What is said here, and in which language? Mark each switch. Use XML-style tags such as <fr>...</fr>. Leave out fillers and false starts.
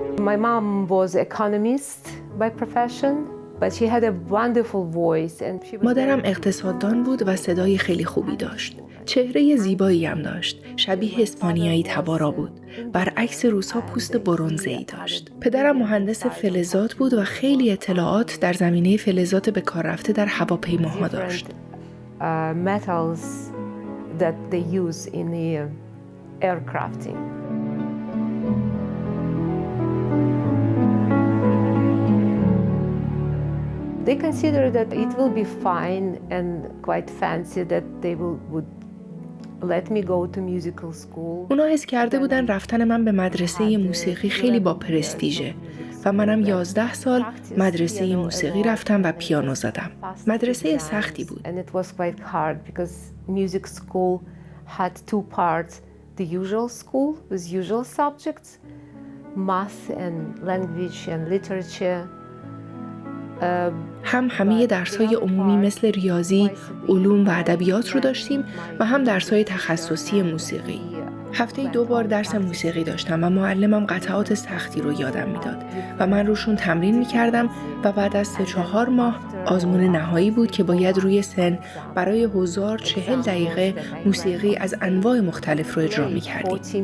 <en>My mom was economist by profession, but she had a wonderful voice and she was</en> <fa>مادرم اقتصاددان بود و صدای خیلی خوبی داشت. چهره زیبایی هم داشت. شبیه اسپانیایی تبارا بود. برعکس روس‌ها پوست برنزه‌ای داشت. پدرم مهندس فلزات بود و خیلی اطلاعات در زمینه فلزات به کار رفته در هواپیماها داشت.</fa> <en>metals that they use in the aircrafting. They consider that it will be fine and quite fancy that they would let me go to musical school.</en> <fa>اونا حس کرده بودن رفتن من به مدرسه موسیقی خیلی با پرستیژه و منم 11 سال مدرسه موسیقی رفتم و پیانو زدم. مدرسه سختی بود.</fa> <en>And it was quite hard because music school had 2 parts. The usual school with usual subjects, math and language and literature.</en> <fa>هم همه درس‌های عمومی مثل ریاضی، علوم و ادبیات رو داشتیم و هم درس‌های تخصصی موسیقی. هفته‌ای 2 بار درس موسیقی داشتم و معلمم قطعات سختی رو یادم میداد و من روشون تمرین می‌کردم و بعد از 3-4 ماه آزمون نهایی بود که باید روی سن برای حضار 40 دقیقه موسیقی از انواع مختلف رو اجرا می‌کردیم.</fa>